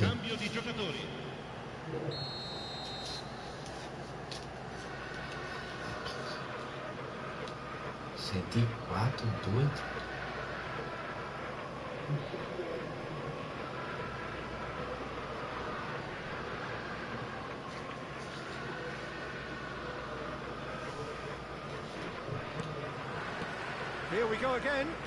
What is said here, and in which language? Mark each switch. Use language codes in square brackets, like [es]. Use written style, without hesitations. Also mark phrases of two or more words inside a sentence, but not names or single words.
[it] Cambio di giocatori. [pt] Quatro, doido. [en] Here we go again.